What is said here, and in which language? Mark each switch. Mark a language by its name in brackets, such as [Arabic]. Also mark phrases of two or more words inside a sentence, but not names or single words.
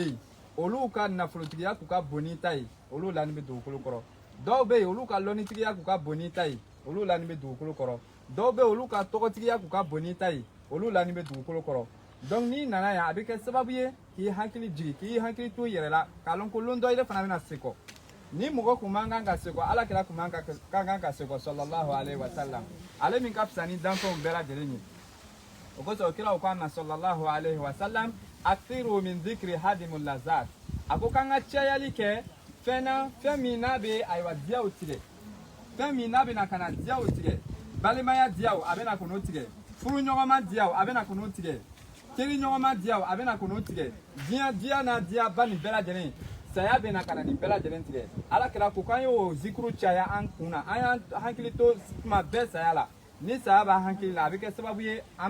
[Bambara] yen olu ka nafolotigiya k'u ka bon ni ta ye olu lani bɛ dugukolo kɔrɔ dɔw bɛ yen olu ka lɔnnitigiya k'u ka bon ni ta ye olu lani bɛ dugukolo kɔrɔ dɔw bɛ yen olu ka tɔgɔtigiya k'u ka bon ni ta ye olu lani bɛ dugukolo kɔrɔ donc n'i nana yan a bɛ kɛ sababu ye k'i hakili jigi k'i hakili to i yɛrɛ la k'a lɔn ko lon dɔ yɛrɛ fana bɛna se kɔ ni mɔgɔ kun man kan ka se kɔ ala kira kun man kan ka se kɔ [Arabic] صلى الله عليه وسلم [Bambara] ale min ka fisa ni danfɛnw bɛɛ lajɛlen ye o kosɔn kiraw ko an na [Arabic] صلى الله عليه وسلم أكثروا من ذكر هادم اللذات [Bambara] a ko k'an ka cayali kɛ fɛn min n'a bɛ ayiwa diyaw tigɛ fɛn min n'a bɛna ka na diyaw tigɛ balimaya diyaw a bɛna ka n'o tigɛ furuɲɔgɔnma diyaw a bɛna ka n'o tigɛ teriɲɔgɔnma diyaw a bɛna ka n'o tigɛ diya n'a diyaba nin bɛɛ lajɛlen saya bɛna ka na nin bɛɛ lajɛlen tigɛ ala kira ko k'an y'o zikuru caya an kun na an y'an hakili to tuma bɛɛ saya la ni saya b'an hakili la a bɛ kɛ sababu ye an